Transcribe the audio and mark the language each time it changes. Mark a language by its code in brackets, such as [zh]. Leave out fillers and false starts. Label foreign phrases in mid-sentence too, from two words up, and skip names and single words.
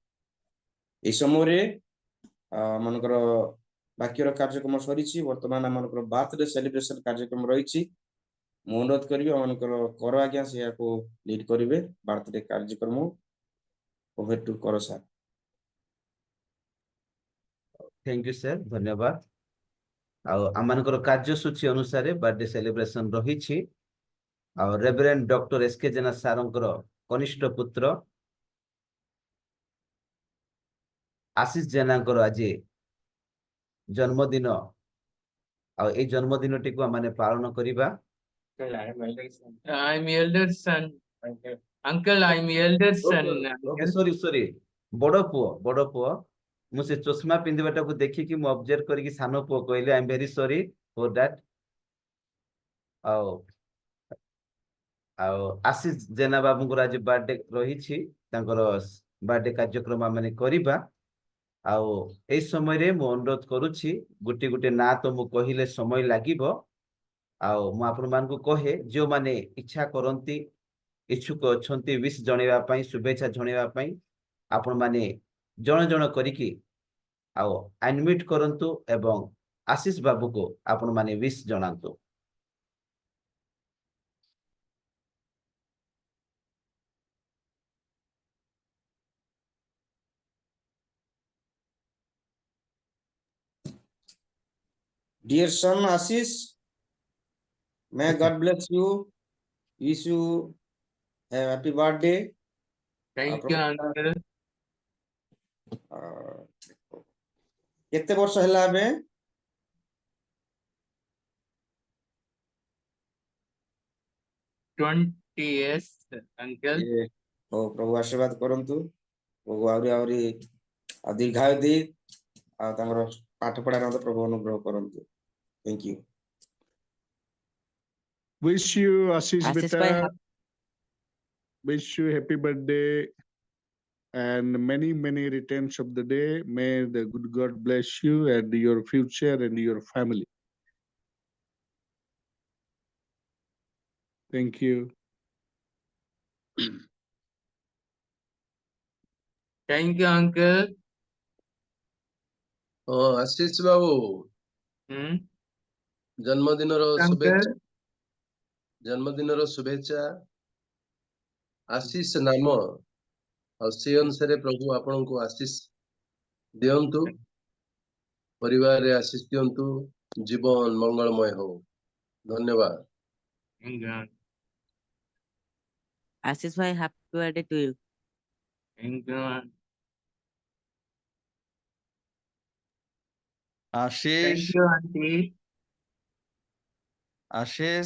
[or] এই ସମୟରେ ଆମମାନଙ୍କର ବାକ୍ୟର କାର୍ଯ୍ୟକ୍ରମ ସରିଛି। ବର୍ତ୍ତମାନ ଆମମାନଙ୍କର [en] birthday celebration [or] କାର୍ଯ୍ୟକ୍ରମ ରହିଛି। ମୁଁ ଅନୁରୋଧ କରିବି ଆମମାନଙ୍କର କର ଆଜ୍ଞା ସେଇଆକୁ ଲିଡ୍ କରିବେ ବାର୍ଥଡେ କାର୍ଯ୍ୟକ୍ରମ। [en] over to Kar sir. thank you sir, धन्यवाद। [or] ଆଉ ଆମମାନଙ୍କର କାର୍ଯ୍ୟସୂଚୀ ଅନୁସାରେ [en] birthday celebration [or] ରହିଛି। ଆଉ ରେଭରେଣ୍ଡ ଡକ୍ଟର ଏସକେ ଜେନା ସାରଙ୍କର କନିଷ୍ଠ ପୁତ୍ର ଆଶିଷ ଜେନାଙ୍କର ଆଜି ଜନ୍ମଦିନ, ଆଉ ଏଇ ଜନ୍ମଦିନଟିକୁ ଆମେ ପାଳନ କରିବା। [en] I'm elder son. Uncle, I'm elder son. ଓକେ Uncle. [or] ସରି ବଡ ପୁଅ ମୁଁ ସେ ଚଷମା ପିନ୍ଧିବାଟାକୁ ଦେଖିକି ମୁଁ ଅବଜର୍ଭ କରିକି ସାନ ପୁଅ କହିଲି [en] I am very sorry for that. [or] ଆଉ ଆଉ ଆଶିଷ ଜେନା ବାବୁଙ୍କର ଆଜି ବାର୍ଥଡେ ରହିଛି, ତାଙ୍କର ବାର୍ଥଡେ କାର୍ଯ୍ୟକ୍ରମ ଆମେ କରିବା। ଆଉ ଏଇ ସମୟରେ ମୁଁ ଅନୁରୋଧ କରୁଛି, ଗୋଟେ ଗୋଟେ ନାଁ ତ ମୁଁ କହିଲେ ସମୟ ଲାଗିବ। ଆଉ ମୁଁ ଆପଣମାନଙ୍କୁ କହେ, ଯେଉଁମାନେ ଇଚ୍ଛା କରନ୍ତି, ଇଚ୍ଛୁକ ଅଛନ୍ତି ୱିଶ୍ ଜଣେଇବା ପାଇଁ, ଶୁଭେଚ୍ଛା ଜଣେଇବା ପାଇଁ, ଆପଣମାନେ ଜଣ ଜଣ କରିକି ଆଉ ଅନମ୍ୟୁଟ୍ କରନ୍ତୁ ଏବଂ ଆଶିଷ ବାବୁକୁ ଆପଣମାନେ ୱିଶ୍ ଜଣାନ୍ତୁ। [en] Dear son Ashish, may God bless you. Wish you a happy birthday. Thank you, uncle. [or] କେତେ ବର୍ଷ ହେଲା ଏବେ? [en] 20 years, uncle. [or] ହଉ ପ୍ରଭୁ ଆଶୀର୍ବାଦ କରନ୍ତୁ, ପ୍ରଭୁ ଆହୁରି ଦୀର୍ଘାୟୁ ଦେଇ ଆଉ ତାଙ୍କର ପାଠ ପଢାରେ ମଧ୍ୟ ପ୍ରଭୁ ଅନୁଗ୍ରହ କରନ୍ତୁ। [en] Thank you. Wish you Ashish Ashish beta. bhai, Wish you happy birthday and many returns of the day. May the good God bless you and your future and your family. Thank you. Thank you, uncle. [or] ଆଶିଷ ବାବୁ Hmm? ଜନ୍ମଦିନର [en] Uncle. [or] ଶୁଭେଚ୍ଛା। ଜନ୍ମଦିନର ଶୁଭେଚ୍ଛା। ଆଶିଷ ନାମ ଆଉ ସେ ଅନୁସାରେ ପ୍ରଭୁ ଆପଣଙ୍କୁ ଆଶିଷ ଦିଅନ୍ତୁ, ପରିବାରରେ ଆଶିଷ ଦିଅନ୍ତୁ, ଜୀବନ ମଙ୍ଗଳମୟ ହଉ। ଧନ୍ୟବାଦ। [en] Thank you. Ashish bhai, happy birthday to you. Thank you. Ashish, Thank you, auntie. Ashish,